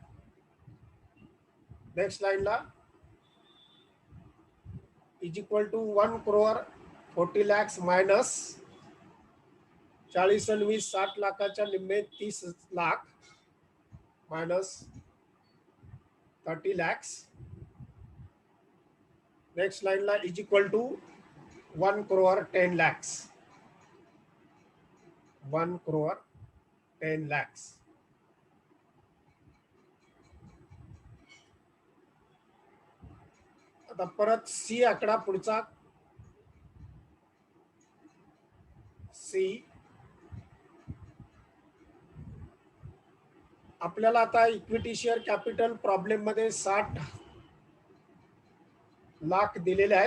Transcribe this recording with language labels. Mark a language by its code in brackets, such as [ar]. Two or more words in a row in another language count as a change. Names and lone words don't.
[mr] नेक्स्ट लाईनला [en] is equal to [mr] 1 crore 40 lakhs मायनस 40 आणि 20 60 लाखाच्या निम्मे 30 लाख मायनस 30 lakhs. नेक्स्ट लाईनला [en] is equal to [mr] 1 crore 10 lakhs. 1 crore 10 lakhs. आता परत सी आकडा पुढचा सी. आपल्याला आता [en] equity share capital [mr] प्रॉब्लेम मध्ये 60 लाख दिलेले आहेत.